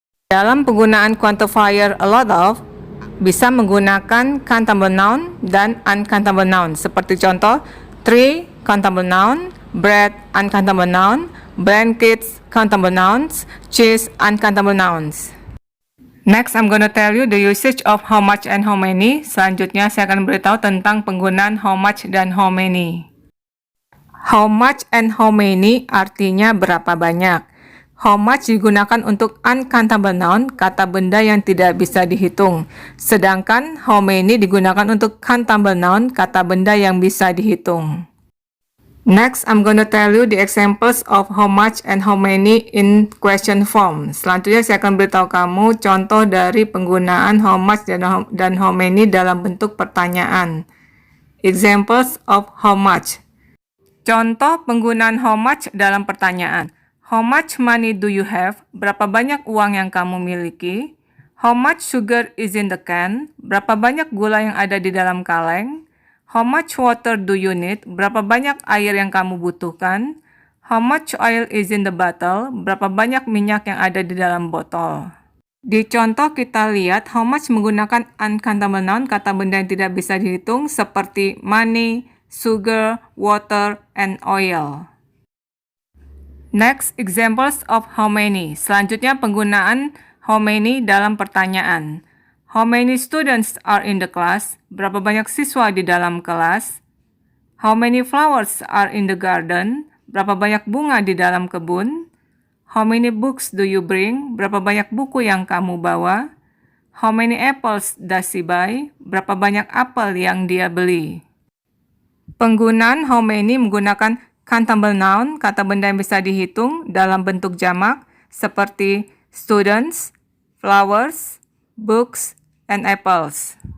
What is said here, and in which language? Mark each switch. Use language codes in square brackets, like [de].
[id] Dalam penggunaan quantifier a lot of, bisa menggunakan countable noun dan uncountable noun. Seperti contoh, tree countable noun, bread uncountable noun, blankets countable nouns, cheese uncountable nouns. [en] Next, I'm gonna tell you the usage of how much and how many. [id] Selanjutnya, saya akan beritahu tentang penggunaan how much dan how many. How much and how many artinya berapa banyak. How much digunakan untuk uncountable noun, kata benda yang tidak bisa dihitung. Sedangkan how many digunakan untuk countable noun, kata benda yang bisa dihitung. [en] Next, I'm gonna tell you the examples of how much and how many in question form. [id] Selanjutnya saya akan beritahu kamu contoh dari penggunaan how much dan how many dalam bentuk pertanyaan. [en] Examples of how much. [id] Contoh penggunaan how much dalam pertanyaan. [en] How much money do you have? [id] Berapa banyak uang yang kamu miliki? [en] How much sugar is in the can? [id] Berapa banyak gula yang ada di dalam kaleng? [en] How much water do you need? [id] Berapa banyak air yang kamu butuhkan? [en] How much oil is in the bottle? [id] Berapa banyak minyak yang ada di dalam botol? Di contoh kita lihat how much menggunakan uncountable noun, kata benda yang tidak bisa dihitung, seperti money, sugar, water, and oil. [en] Next, examples of how many. [id] Selanjutnya penggunaan how many dalam pertanyaan. [en] How many students are in the class? [id] Berapa banyak siswa di dalam kelas? [en] How many flowers are in the garden? [id] Berapa banyak bunga di dalam kebun? [en] How many books do you bring? [id] Berapa banyak buku yang kamu bawa? [en] How many apples does he buy? [id] Berapa banyak apel yang dia beli? Penggunaan how many menggunakan countable noun, kata benda yang bisa dihitung dalam bentuk jamak, seperti students, flowers, books, and apples.